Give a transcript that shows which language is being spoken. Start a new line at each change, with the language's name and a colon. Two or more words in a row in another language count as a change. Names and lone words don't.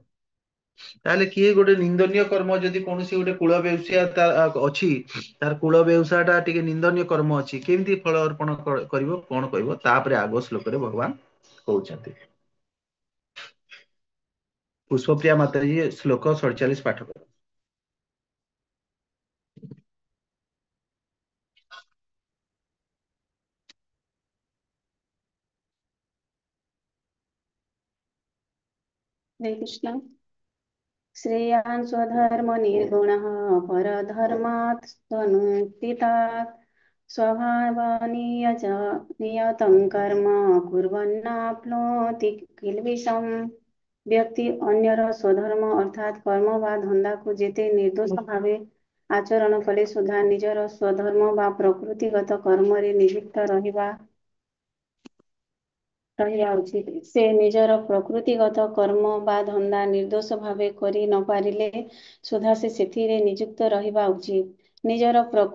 Odia: ତାହେଲେ କିଏ ଗୋଟେ ନିନ୍ଦନୀୟ କର୍ମ, ଯଦି କୌଣସି ଗୋଟେ କୂଳ ବ୍ୟବସାୟ ଅଛି, ତାର କୂଳ ବ୍ୟବସାୟ ଟା ଟିକେ ନିନ୍ଦନୀୟ କର୍ମ ଅଛି, କେମିତି ଫଳ ଅର୍ପଣ କରିବ, କଣ କହିବ, ତାପରେ ଆଗ ଶ୍ଲୋକରେ ଭଗବାନ କହୁଛନ୍ତି। ପୁଷ୍ପପ୍ରିୟା ମାତାଜୀ ଶ୍ଲୋକ 47 ପାଠ କର।
Hindi: हरे कृष्ण।
Sanskrit: श्रेयान् स्वधर्म निर्गुणः परधर्मात् स्वनुष्ठितात् स्वभावनीय च नियतं कर्म कुर्वन्नाप्नोति किल्बिषम्।
Odia: ବ୍ୟକ୍ତି ଅନ୍ୟର ସ୍ୱଧର୍ମ ଅର୍ଥାତ୍ କର୍ମ ବା ଧନ୍ଦାକୁ ଯେତେ ନିର୍ଦ୍ଦୋଷ ଭାବେ ଆଚରଣ କଲେ ସୁଦ୍ଧା ନିଜର ସ୍ୱଧର୍ମ ବା ପ୍ରକୃତିଗତ କର୍ମରେ ନିଯୁକ୍ତ ରହିବା ଉଚିତ। ସେ ନିଜର ପ୍ରକୃତିଗତ କର୍ମ ବା ଧନ୍ଦା ନିର୍ଦ୍ଦୋଷ ଭାବେ କରି ନ ପାରିଲେ ସୁଦ୍ଧା ସେ ସେଥିରେ ନିଯୁକ୍ତ ରହିବା ଉଚିତ।